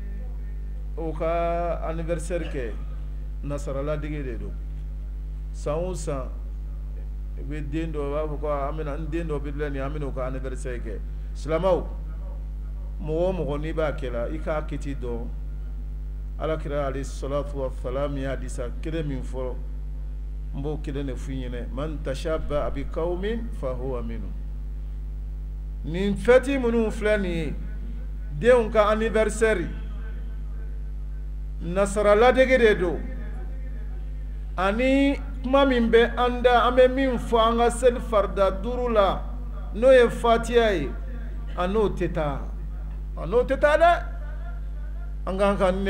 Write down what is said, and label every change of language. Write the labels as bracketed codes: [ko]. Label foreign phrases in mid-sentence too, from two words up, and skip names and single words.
[bm] o ka anniversaire kɛ nasaraladege de don san o san i bɛ den dɔ b'a fɔ ko n den dɔ bɛ filɛ nin an bɛna o ka anniversaire kɛ silamɛw mɔgɔ o mɔgɔ n'i b'a kɛla i k'a kiti dɔn alakira [ar] عليه الصلاة والسلام [bm] y'a hadisa kelen min fɔ n b'o kelen de f'i ɲɛna [ar] من تشبه بقوم فهو منهم [bm] nin fɛti minnu filɛ nin ye denw ka anniversaire nasaraladege de don ani kuma min bɛ an da an bɛ min fɔ an ka seli farida duuru la n'o ye fatiha ye a n'o tɛ taa dɛ an k'an ka ne